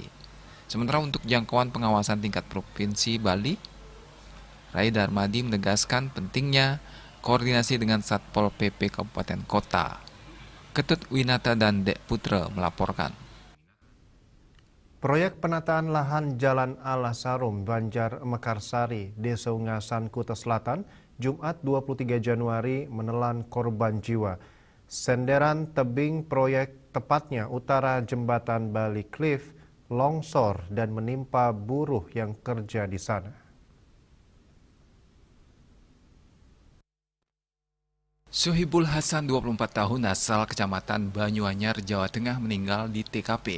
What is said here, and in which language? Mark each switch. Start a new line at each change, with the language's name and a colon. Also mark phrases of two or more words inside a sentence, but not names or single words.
Indonesian: Sementara untuk jangkauan pengawasan tingkat Provinsi Bali, Ray Darmadi menegaskan pentingnya koordinasi dengan Satpol PP Kabupaten Kota. Ketut Winata dan Dek Putra melaporkan. Proyek penataan lahan Jalan Alasarum, Banjar Mekarsari, Desa Ungasan, Kuta Selatan, Jumat 23 Januari menelan korban jiwa. Senderan tebing proyek tepatnya utara Jembatan Bali Cliff longsor dan menimpa buruh yang kerja di sana. Sohibul Hasan, 24 tahun, asal Kecamatan Banyuanyar, Jawa Tengah meninggal di TKP.